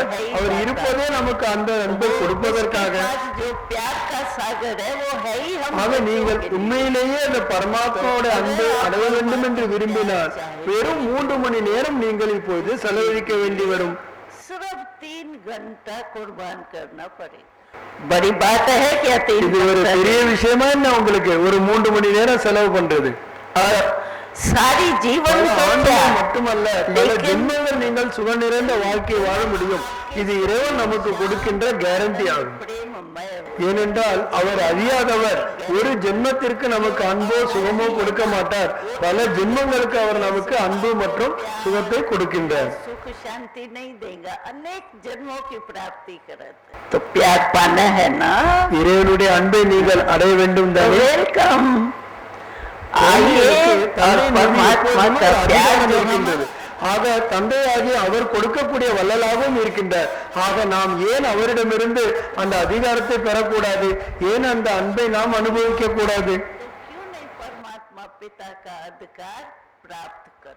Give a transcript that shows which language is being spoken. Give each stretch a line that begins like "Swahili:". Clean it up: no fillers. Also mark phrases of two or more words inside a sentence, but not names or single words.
Tamil: அவர் இருப்பதே நமக்கு அந்த அன்பை கொடுப்பதற்காக. ஆக நீங்கள் உண்மையிலேயே அந்த பரமாத்மாவோட அன்பை அடைய வேண்டும் என்று விரும்பினால் வெறும் 3 மணி நேரம் நீங்கள் இப்போது செலவழிக்க வேண்டி வரும். இது ஒரு பெரிய விஷயமா என்ன உங்களுக்கு ஒரு 3 மணி நேரம் செலவு பண்றது?
Hindi: सारी जीवन
Tamil: மட்டுமல்ல, பல ஜென்மங்கள் நீங்கள் சுக நிறைந்த வாழ்க்கை வாழ முடியும். இது இறைவன் நமக்கு கொடுக்கின்ற கேரண்டி ஆகும். ஏனென்றால் அவர் அறியாதவர். ஒரு ஜென்மத்திற்கு நமக்கு அன்போ சுகமோ கொடுக்க மாட்டார். பல ஜென்மங்களுக்கு அவர் நமக்கு அன்பு மற்றும் சுகத்தை கொடுக்கின்றார்.
Hindi: सुख शांति नहीं देगा, अनेक जन्मों की प्राप्ति करते। तो प्यार पाना है ना,
Tamil: இறைவனுடைய அன்பை நீங்கள் அடைய வேண்டும் தானே?
Hindi: वेलकम आइए और परमात्मा का प्यार
Tamil: இருக்கின்றது. ஆக தந்தையாகி அவர் கொடுக்கக்கூடிய வள்ளலாகவும் இருக்கின்றார். ஆக நாம் ஏன் அவரிடமிருந்து அந்த அதிகாரத்தை பெறக்கூடாது? ஏன் அந்த அன்பை நாம் அனுபவிக்க கூடாது?
Hindi: परमात्मा पिता का अधिकार प्राप्त करो।